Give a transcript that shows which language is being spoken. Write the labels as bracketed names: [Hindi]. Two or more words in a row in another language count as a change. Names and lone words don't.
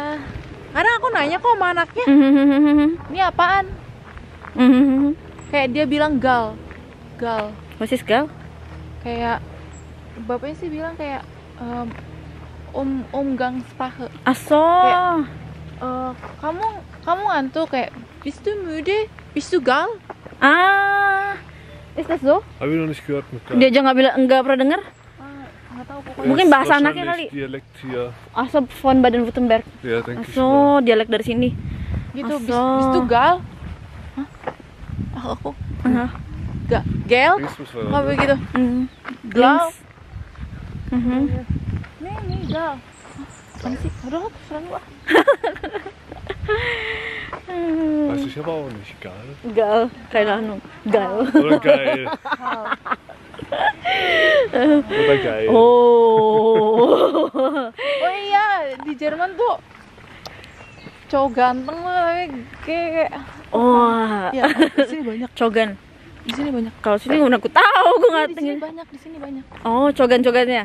[Indonesian] Karena aku nanya kok sama anaknya, ini apaan? Kayak dia bilang gal. Masih gal? Kayak bapaknya sih bilang kayak Umgangssprache. [German] Aso. [Indonesian] Kayak, kamu ngantuk, kayak [German] bist du müde? Bist du gal? Ist das so? Hab ich noch nicht gehört mit [Indonesian] Dia aja nggak pernah dengar. Nggak tahu pokoknya. Mungkin [German] Ist [Indonesian] bahasa anaknya [German] wahrscheinlich [Indonesian] kali. [German] Dialekt hier. Aso von Baden-Württemberg. Ja, denke ich mal. [Indonesian] Aso, dialek dari sini. Gitu, [German] Aso. bist du gal? Hah? [Indonesian] Aku gel? [German] Links müssen wir [Indonesian] Nggak [German] da, ne? [Indonesian] begitu. [German] Gal. [Indonesian] Nih, gal. Apa sih? Udah lah, terserah lu ah. [German] Weiß ich aber auch nicht. Geil. Gal, keine Ahnung. Gal. Oder geil. Oder geil. Oh. [Indonesian] Oh iya, di Jerman tuh cowok ganteng lah, tapi kayak Oh. ya, di sini banyak. Cogan. Di sini banyak. Kalau sini udah aku tahu, gue nggak Di sini banyak, di sini banyak. Oh, cogan-cogannya.